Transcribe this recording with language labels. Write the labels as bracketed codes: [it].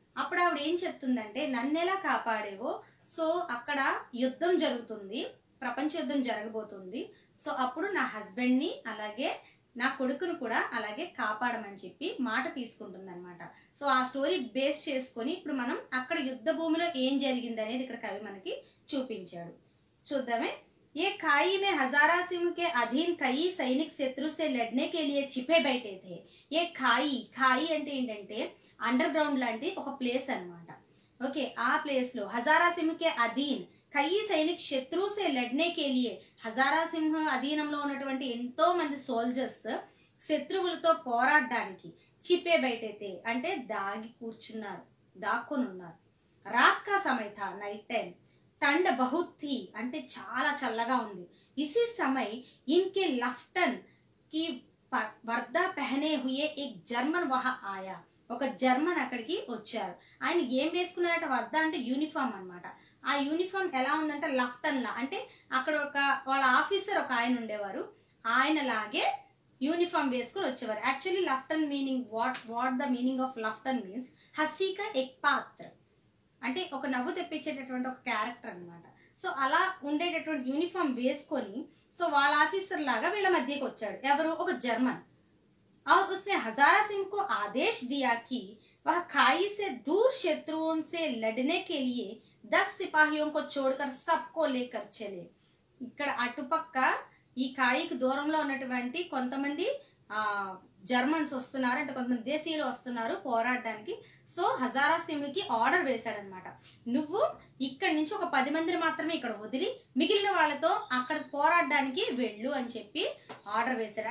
[te] అప్పుడు ఆవిడ ఏం చెప్తుందంటే, నన్నెలా కాపాడేవో, సో అక్కడ యుద్ధం జరుగుతుంది, ప్రపంచ యుద్ధం జరగబోతుంది, సో అప్పుడు నా హస్బెండ్ని అలాగే నా కొడుకును కూడా అలాగే కాపాడమని చెప్పి మాట తీసుకుంటుంది అనమాట. సో ఆ స్టోరీ బేస్ చేసుకొని ఇప్పుడు మనం అక్కడ యుద్ధ భూమిలో ఏం జరిగింది అనేది ఇక్కడ కవి మనకి చూపించాడు. చూద్దామే. [hi] ये खाई में हजारा सिंह के अधीन कई सैनिक शत्रु से लड़ने के लिए छिपे बैठे थे. ये खाई [te] అంటే ఏంటంటే అండర్ గ్రౌండ్ లాంటి ఒక ప్లేస్ అన్నమాట. ఓకే. ఆ ప్లేస్ లో [hi] హజారా సింహ్ కే అధీన్ కయి సైనిక్ శత్రు సే లడ్నే కే లియే, [te] హజారా సింహ్ అధీనంలో ఉన్నటువంటి ఎంతో మంది సోల్జర్స్ శత్రువులతో పోరాడడానికి [hi] చిపే బయటైతే [te] అంటే దాగి కూర్చున్నారు, దాక్కొని ఉన్నారు. [hi] రాత్ కా సమయ థా, [en] Night time. [hi] ठंड बहुत थी [te] అంటే చాలా చల్లగా ఉంది. [hi] इसी समय इनके लफ्टन की वर्दा पहने हुए एक जर्मन वहां आया. [te] ఒక జర్మన్ అక్కడికి వచ్చారు. ఆయన ఏం వేసుకున్నారంటే వర్దా అంటే యూనిఫామ్ అన్నమాట. ఆ యూనిఫామ్ ఎలా ఉందంటే లఫ్టన్ లా, అంటే అక్కడ ఒక వాళ్ళ ఆఫీసర్ ఒక ఆయన ఉండేవారు, ఆయన లాగే యూనిఫామ్ వేసుకుని వచ్చేవారు. Actually లఫ్టన్ meaning [en] what the meaning of లఫ్టన్ means [hi] హసీకా ఎక్ పాత్ర, [te] అంటే ఒక నవ్వు తెప్పించేటటువంటి ఒక క్యారెక్టర్ అన్నమాట. సో అలా ఉండేటటువంటి యూనిఫామ్ వేసుకొని సో వాళ్ళ ఆఫీసర్ లాగా వీళ్ళ మధ్యకి వచ్చాడు. ఎవరు? ఒక జర్మన్. [hi] और उसने हजारा सिंह को आदेश दिया कि वह खाई से दूर शत्रुओं से लड़ने के लिए 10 सिपाहियों को छोड़कर सबको लेकर चले. [te] ఇక్కడ అటుపక్క ఈ కాయికి దూరంలో ఉన్నటువంటి కొంతమంది జర్మన్స్ వస్తున్నారు, అంటే కొంతమంది దేశీయులు వస్తున్నారు పోరాడడానికి. సో హజారా సింహ్కి ఆర్డర్ వేశాడనమాట, నువ్వు ఇక్కడి నుంచి ఒక 10 మందిని మాత్రమే ఇక్కడ వదిలి మిగిలిన వాళ్ళతో అక్కడ పోరాడడానికి వెళ్ళు అని చెప్పి ఆర్డర్ వేశాడు.